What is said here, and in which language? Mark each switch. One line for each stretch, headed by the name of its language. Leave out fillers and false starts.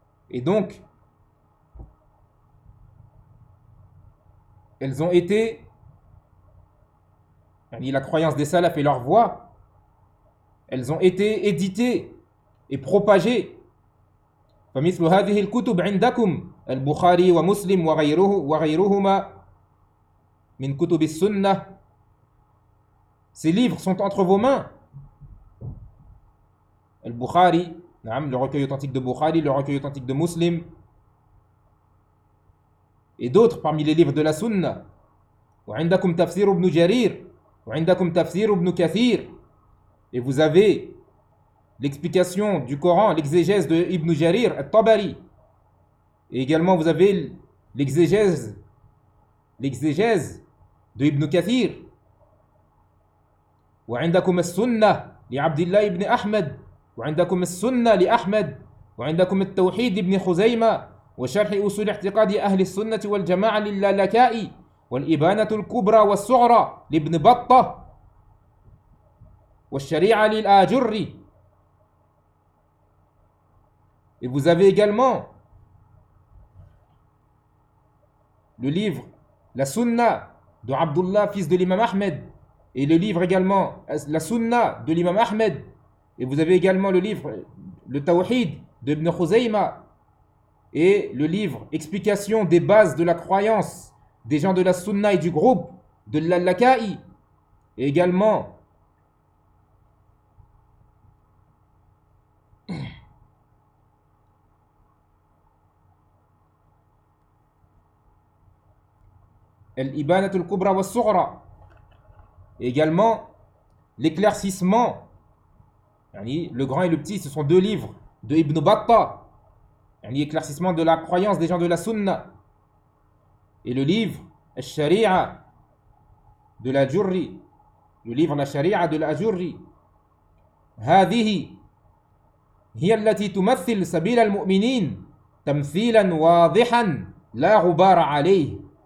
French: Et donc, elles ont été, ni la croyance des salafs et leur voix, elles ont été éditées et propagées.
Arabic: فَمِثْلُ هَذِهِ الْكُتُبْ عِنْدَكُمْ الْبُخَارِي وَمُسْلِمْ وَغَيْرُهُمَا min kutub as-sunnah.
French: Ces livres sont entre vos mains. Al-Bukhari, le recueil authentique de Bukhari, le recueil authentique de Muslim, et d'autres parmi les livres de la sunna.
Arabic: Wa indakum tafsir ibn Jarir, wa indakum tafsir ibn Kathir.
French: Et vous avez l'explication du Coran, l'exégèse de Ibn Jarir al-Tabari. Et également vous avez l'exégèse de Ibn Kathir.
Arabic: وعندكم السنة لعبد الله ابن أحمد وعندكم السنة لأحمد وعندكم التوحيد ابن خزيمة وشرح أصول اعتقاد أهل السنة والجماعة للالكائي والإبانة الكبرى والصغرى لابن بطة والشريعة للآجري.
French: Et vous avez également le livre La Sunna de Abdullah, fils de l'imam Ahmed, et le livre également, la Sunna de l'imam Ahmed, et vous avez également le livre, le Tawhid de Ibn Khuzayma, et le livre, explication des bases de la croyance des gens de la Sunna et du groupe de l'Allakai, et également الإبانة الكبرى والصغرى. Également, l'éclaircissement. Yani, le grand et le petit, ce sont deux livres de Ibn Battah. Yani, éclaircissement de la croyance des gens de la Sunna. Et le livre, الشريعة de la Jurri. Le livre, la Sharia de la Jurri.
Arabic: هذه هي التي تمثل سبيل المؤمنين تمثيلا واضحا لا غبار عليه.